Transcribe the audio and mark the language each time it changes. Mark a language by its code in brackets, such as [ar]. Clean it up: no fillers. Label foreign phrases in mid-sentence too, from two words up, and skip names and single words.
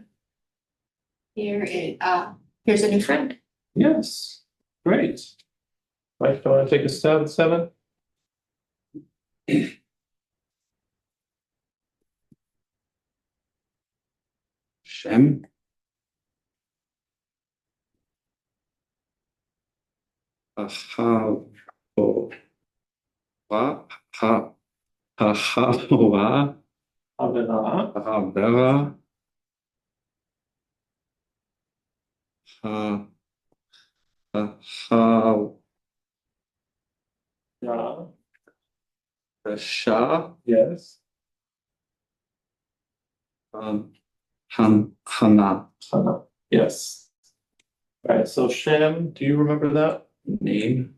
[en] Here. Here is, Here's a new friend. Yes, great. Mike, do you want to take a stab at 7? Shem. Aha. Oh. Wa. Ha. Ha. Ha. Wa. Havana. Ha. Vera. Ha. Ha. Ha. Yeah. Sha. Yes. Hana. Hana. Yes. All right, so Shem, do you remember that Name.